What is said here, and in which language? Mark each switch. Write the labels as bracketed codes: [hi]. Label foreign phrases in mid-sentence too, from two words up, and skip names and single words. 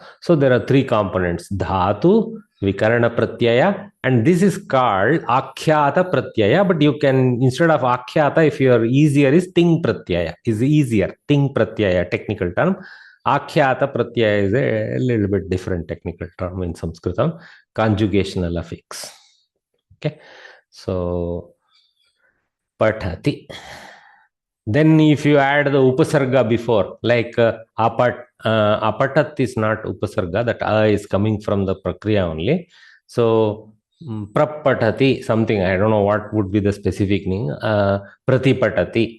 [en] So there are three components: dhatu, [sa] vikarana pratyaya, [en] and this is called [sa] akhyata pratyaya. [en] But you can, instead of akhyata, if you are easier, is [sa] ting pratyaya [en] is easier. [sa] Ting pratyaya, [en] technical term. [sa] Akhyata pratyaya [en] is a little bit different technical term in Samskritam. Conjugational affix. Okay, so pathati. Then if you add the upasarga before, like apatat is not upasarga, that is coming from the prakriya only. So prapatati, something, I don't know what would be the specific name. Pratipatati.